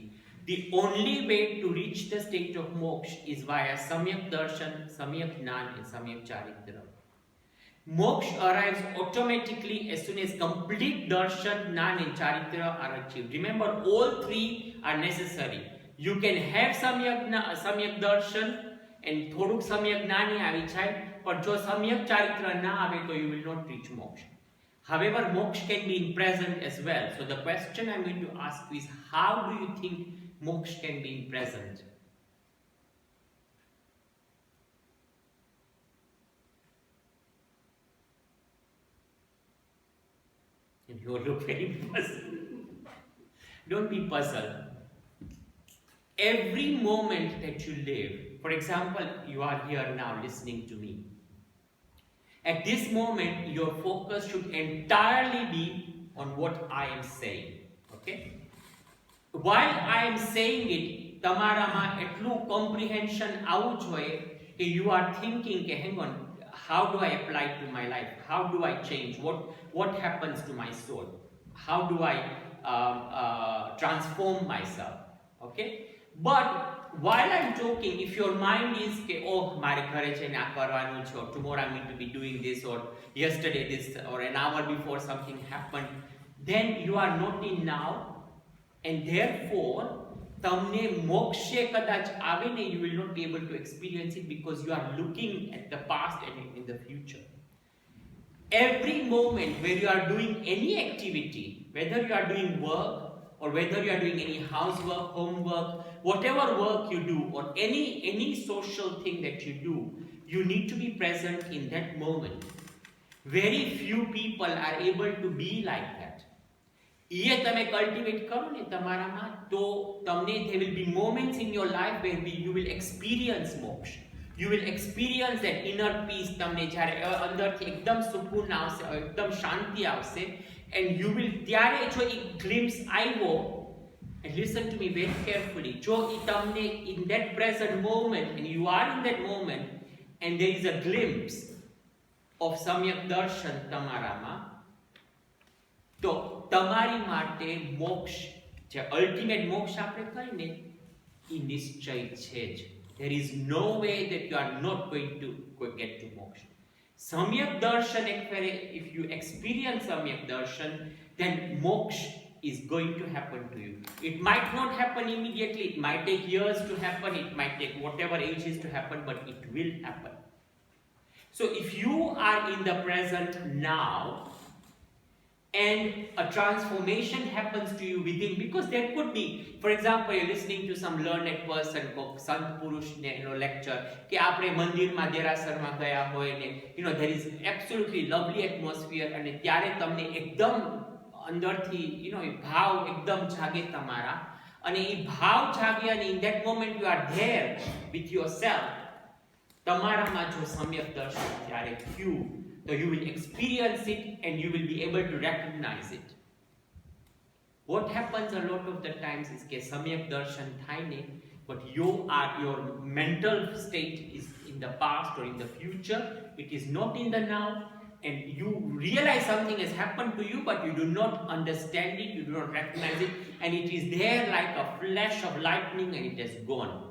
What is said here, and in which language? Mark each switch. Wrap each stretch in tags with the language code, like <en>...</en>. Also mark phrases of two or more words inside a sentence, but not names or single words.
<en>The only way to reach the state of moksha is via Samyak Darshan, Samyak Jnana, and Samyak Charitra. Moksha arrives automatically as soon as complete Darshan, Jnana, and Charitra are achieved. Remember, all three are necessary. You can have Samyak Darshan and થોડુંક Samyak Jnana</en> <gu>આવી જાય, પણ જો</gu> <en>Samyak Charitra</en> <gu>ના આવે તો</gu> <en>you will not reach moksha. However, moksha can be in present as well. So the question I'm going to ask you is, how do you think moksha can be in present? And you look very puzzled. Don't be puzzled. Every moment that you live, for example, you are here now listening to me. At this moment, your focus should entirely be on what I am saying. Okay? While I am saying it,</en> <gu>તમારામાં એટલું comprehension આવવું જોઈએ કે</gu> <en>you are thinking, hang on, how do I apply it to my life? How do I change? What happens to my soul? How do I transform myself? Okay? But while I'm talking, if your mind is,</en> <gu>oh, મારે ઘરે છે ને આ કરવાનું છે,</gu> <en>or tomorrow I'm going to be doing this, or yesterday this, or an hour before something happened, then you are not in now, and therefore,</en> <gu>તમને મોક્ષે કદાચ આવે ને,</gu> <en>you will not be able to experience it because you are looking at the past and in the future. Every moment where you are doing any activity, whether you are doing work, or whether you are doing any housework, homework, whatever work you do, or any social thing that you do, you need to be present in that moment. Very few people are able to be like that.</en> <gu>એ તમે કલ્ટિવેટ કરો ને તમારામાં, તો તમને</gu> <en>there will be moments in your life where you will experience moksha. You will experience that inner peace.</en> <gu>તમને જ્યારે અંદરથી એકદમ સુકૂન આવશે, એકદમ શાંતિ આવશે,</gu> <en>and you will,</en> <gu>ત્યારે જો એક glimpse આવ્યો,</gu> <en>and listen to me very carefully,</en> <gu>જો એ તમને</gu> <en>in that present moment, and you are in that moment, and there is a glimpse of Samyak Darshan</en> <gu>તમારામાં, તો તમારી માટે મોક્ષ, જે અલ્ટિમેટ મોક્ષ આપણે કહીએ ને, એ નિશ્ચય છે જ.</gu> <en>There is no way that you are not going to get to moksha. Samyak Darshan, if you experience Samyak Darshan, then moksha is going to happen to you. It might not happen immediately, it might take years to happen, it might take whatever ages to happen, but it will happen. So if you are in the present now, and a transformation happens to you within, because there could be, for example, you're listening to some learned person, Sant Purush lecture,</en> <gu>કે આપણે મંદિરમાં દેરાસરમાં ગયા હોય ને,</gu> <en>there is absolutely lovely atmosphere,</en> <gu>અને ત્યારે તમને એકદમ અંદરથી ભાવ એકદમ જાગે તમારા, અને એ ભાવ જાગે, અને</gu> <en>in that moment you are there with yourself,</en> <gu>તમારામાં જો સમ્યક દર્શન ત્યારે થયું,</gu> <en>so you will experience it and you will be able to recognize it. What happens a lot of the times is that Samyak Darshan</en> <gu>થાય ને,</gu> <en>but your mental state is in the past or in the future, it is not in the now, and you realize something has happened to you, but you do not understand it, you do not recognize it, and it is there like a flash of lightning and it has gone.</en>